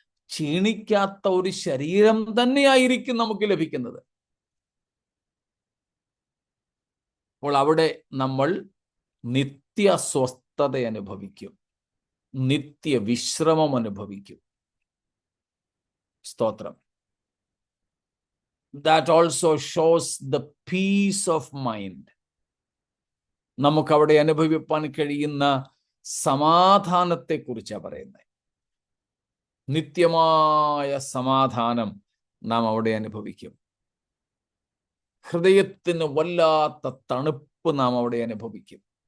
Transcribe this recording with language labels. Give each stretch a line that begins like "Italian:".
Malayalam: ക്ഷീണിക്കാത്ത ഒരു ശരീരം തന്നെയായിരിക്കും നമുക്ക് ലഭിക്കുന്നത്. അപ്പോൾ അവിടെ നമ്മൾ നിത്യ സ്വസ്ഥത അനുഭവിക്കും, നിത്യ വിശ്രമം അനുഭവിക്കും. സ്തോത്രം.
English: That also shows the peace of mind.
Malayalam: നമുക്കവിടെ അനുഭവിപ്പാൻ കഴിയുന്ന സമാധാനത്തെ കുറിച്ചാണ് പറയുന്നത്. നിത്യമായ സമാധാനം നാം അവിടെ അനുഭവിക്കും. ഹൃദയത്തിന് വല്ലാത്ത തണുപ്പ് നാം അവിടെ അനുഭവിക്കും.